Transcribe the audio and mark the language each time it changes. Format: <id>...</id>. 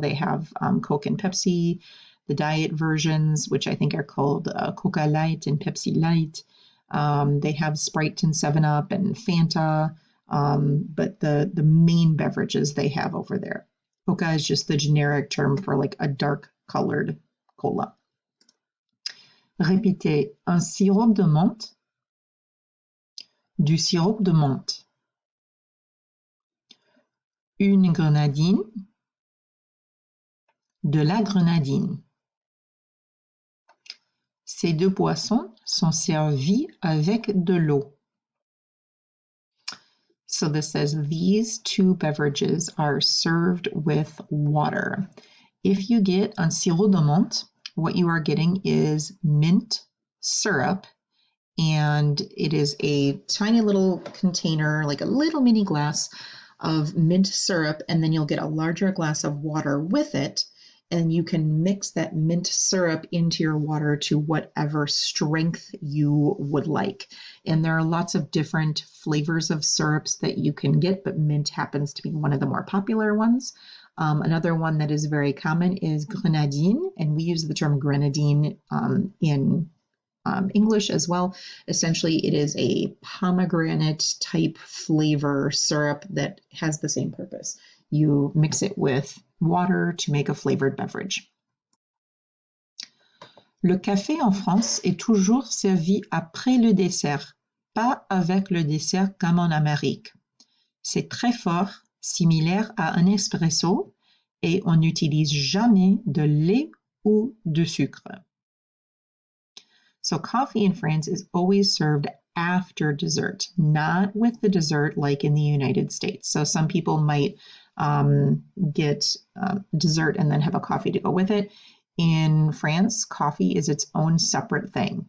<en>They have Coke and Pepsi, the diet versions, which I think are called Coca Light and Pepsi Light. They have Sprite and 7-Up and Fanta, but the main beverages they have over there. Coca is just the generic term for like a dark colored cola.</en> <fr>Répétez un sirop de menthe, du sirop de menthe. Une grenadine, de la grenadine. Ces deux boissons sont servies avec de l'eau.</fr> <en>So this says these two beverages are served with water. If you get un sirop de menthe, what you are getting is mint syrup, and it is a tiny little container, like a little mini glass of mint syrup, and then you'll get a larger glass of water with it, and you can mix that mint syrup into your water to whatever strength you would like. And there are lots of different flavors of syrups that you can get, but mint happens to be one of the more popular ones. Another one that is very common is grenadine, and we use the term grenadine in English as well. Essentially, it is a pomegranate type flavor syrup that has the same purpose. You mix it with water to make a flavored beverage.</en> <fr>Le café en France est toujours servi après le dessert, pas avec le dessert comme en Amérique. C'est très fort, similaire à un espresso, et on n'utilise jamais de lait ou de sucre.</fr> <en>So coffee in France is always served after dessert, not with the dessert like in the United States. So some people might get dessert and then have a coffee to go with it. In France, coffee is its own separate thing.</en>